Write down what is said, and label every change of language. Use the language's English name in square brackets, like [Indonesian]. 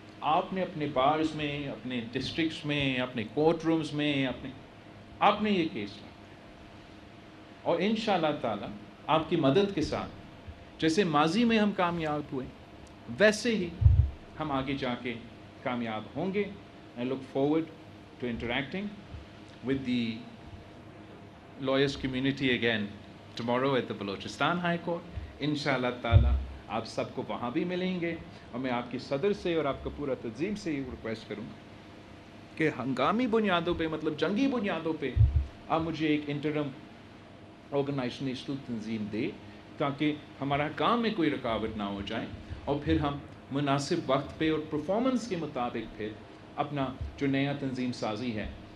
[Urdu] آپ نے اپنے بارز میں, اپنے ڈسٹرکٹس میں, اپنے کورٹ رومز میں, آپ نے یہ کیس لانا ہے. اور انشاءاللہ تعالی آپ کی مدد کے ساتھ, جیسے ماضی میں ہم کامیاب ہوئے, ویسے ہی ہم آگے جا کے کامیاب ہوں گے. [English] I look forward to interacting with the lawyers community again tomorrow at the Balochistan High Court. [Urdu] انشاءاللہ تعالی آپ سب کو وہاں بھی ملیں گے. اور میں آپ کی صدر سے اور آپ کا پورا تنظیم سے یہ ریکویسٹ کروں گا کہ ہنگامی بنیادوں پہ, مطلب جنگی بنیادوں پہ, آپ مجھے ایک انٹرم آرگنائزیشنل تنظیم دے تاکہ ہمارا کام میں کوئی رکاوٹ نہ ہو جائے, اور پھر ہم مناسب وقت پہ اور پرفارمنس کے مطابق پھر اپنا جو نیا تنظیم سازی ہے